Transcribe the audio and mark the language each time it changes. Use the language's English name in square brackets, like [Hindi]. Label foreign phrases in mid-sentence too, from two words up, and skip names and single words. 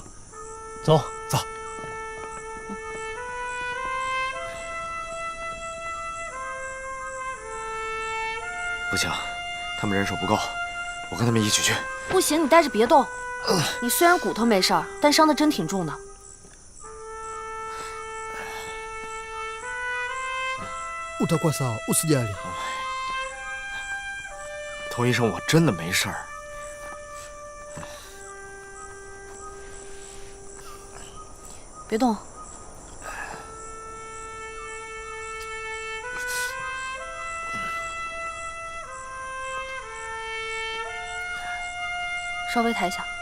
[Chinese] 走。不行，他们人手不够，我跟他们一起去。不行，你待着别动。你虽然骨头没事儿，但伤的真挺重的。 [Swahili] utakuwa sawa, usijali。 [Chinese] 童医生，我真的没事儿。别动。稍微抬一下。